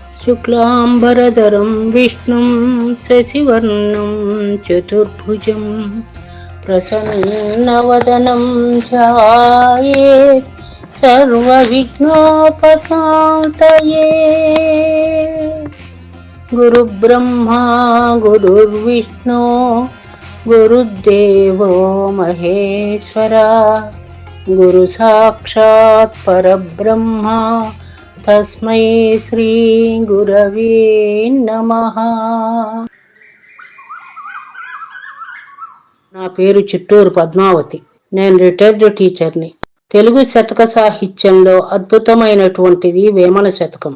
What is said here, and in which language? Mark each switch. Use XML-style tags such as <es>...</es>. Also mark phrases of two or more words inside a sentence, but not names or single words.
<sa>शुक्लाम्बरधरं विष्णुं शशिवर्णं चतुर्भुजं प्रसन्नवदनं ध्यायेत् सर्वविघ्नोपशान्तये। गुरुब्रह्मा गुरुर्विष्णु गुरुदेवो महेश्वरा गुरु साक्षात् परब्रह्मा तस्मै శ్రీ గురవే నమః.</sa> <te>నా పేరు చిట్టూరు పద్మావతి. నేను రిటైర్డ్ టీచర్ని. తెలుగు శతక సాహిత్యంలో అద్భుతమైనటువంటిది వేమన శతకం.</te>